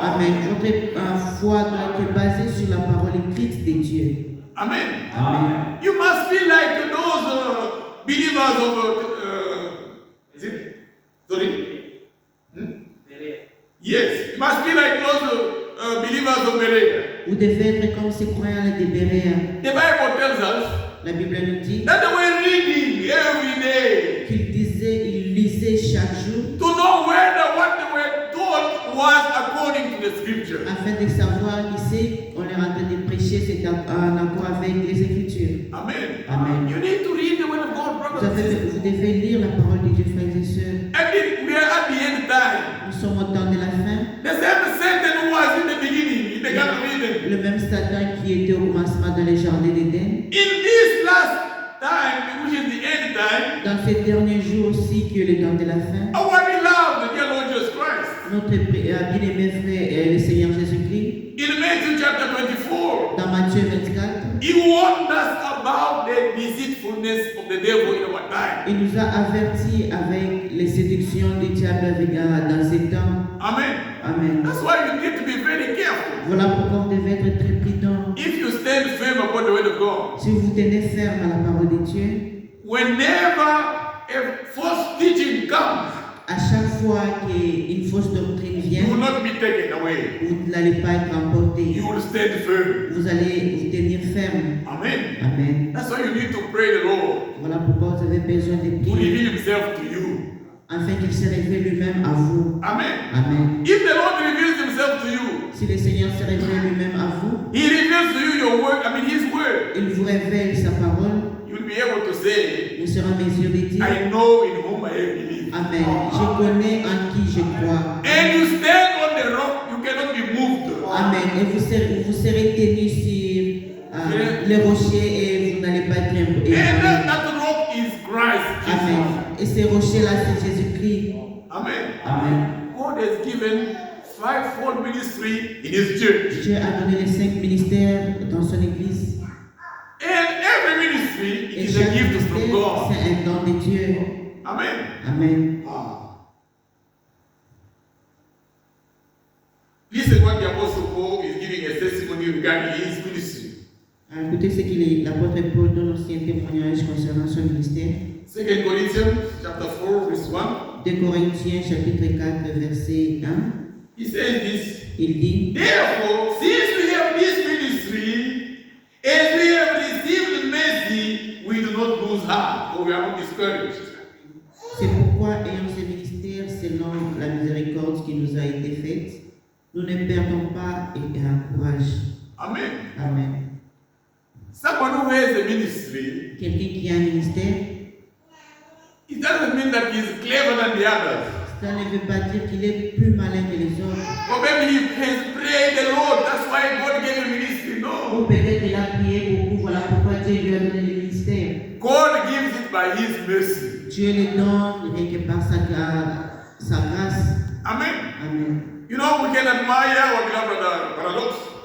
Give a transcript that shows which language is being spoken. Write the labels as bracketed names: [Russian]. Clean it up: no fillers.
[French] Amen. Votre foi doit être basée sur la parole écrite de Dieu. Amen. Amen. [English] You must be like those believers of, is it? Sorry? Yes. You must be like those believers of Berea. [French] Vous devez être comme ces croyants de Béréa. [English] The Bible tells us [French] La Bible nous dit [English] that they were reading every day [French] qu'ils lisaient chaque jour [English] to know whether what they were taught was according to the scripture. [French] afin de savoir ici on est en train de prêcher, c'est en accord avec les Écritures. Amen. Amen. [English] You need to read the word of God, brothers and sisters. [French] Vous devez lire la parole de Dieu, frères et sœurs. [English] I mean, we are at the end time. [French] Nous sommes au temps de la fin. [English] The same Satan who was in the beginning, in the Garden of Eden. [French] Le même Satan qui était au commencement dans les jardins d'Éden. [English] In this last time, which is the end time, [French] Dans ces derniers jours aussi, qui est le temps de la fin, [English] our beloved dear Lord Jesus Christ, [French] notre bien-aimé frère, le Seigneur Jésus-Christ, [English] in Matthew chapter 24, [French] dans Matthieu 24, [English] he warned us about the deceitfulness of the devil in our time. [French] il nous a avertis avec les séductions du diable dans ces temps. Amen. Amen. [English] That's why you need to be very careful. [French] Voilà pourquoi vous devez être très prudent. [English] If you stand firm upon the word of God, [French] Si vous vous tenez ferme à la parole de Dieu, [English] whenever a false teaching comes, [French] à chaque fois qu'une fausse doctrine vient, [English] you will not be taken away. [French] vous n'allez pas être emporté. [English] You will stand firm. [French] Vous allez vous tenir ferme. Amen. Amen. [English] That's why you need to pray the Lord [French] Voilà pourquoi vous avez besoin de [English] to [French] prier [English] reveal himself to you. [French] afin qu'il se révèle lui-même à vous. Amen. Amen. [English] If the Lord reveals himself to you, [French] Si le Seigneur se révèle lui-même à vous, [English] he reveals to you your word, his word. [French] il vous révèle sa parole, [English] You will be able to say, [French] vous serez en mesure de dire [English] I know in whom I have believed. Amen. [French] Je connais en qui je crois. [English] And you stand on the rock, you cannot be moved. Amen. [French] Et vous serez tenus sur les rochers et vous n'allez pas être [English] And [French] ébranlés. [English] that rock is Christ Jesus. Amen. [French] Et ces rochers-là, c'est Jésus-Christ. Amen. Amen. [English] God has given fivefold ministry in his church. [French] Dieu a donné les 5 ministères dans son Église. [English] And every ministry [French] Et [English] is a [French] chaque [English] gift from [French] ministère, [English] God. [French] c'est un don de Dieu. Amen. Amen. [English] Listen what the Apostle Paul is giving a testimony regarding his ministry. [French] Écoutez ce que l'apôtre Paul donne aussi un témoignage concernant son ministère. [English] 2 Corinthians chapter 4, verse 1. [French] 2 Corinthiens chapitre 4 verset 1. [English] He says this. [French] Il dit [English] Therefore, since we have this ministry, as we have received mercy, we do not lose heart, or we are not discouraged. [French] c'est pourquoi, ayant ce ministère selon la miséricorde qui nous a été faite, nous ne perdons pas courage. Amen. Amen. [English] Someone who has a ministry, [French] Quelqu'un qui a un ministère, [English] it doesn't mean that he is clever than the others. [French] ça ne veut pas dire qu'il est plus malin que les autres. [English] Or maybe he has prayed the Lord, that's why God gave him ministry. No. [French] Ou peut-être il a prié beaucoup, voilà pourquoi Dieu lui a donné le ministère. [English] God gives it by his mercy. [French] Dieu le donne rien que par sa grâce. Amen. Amen. [English] You know, we can admire our beloved brother Paradox.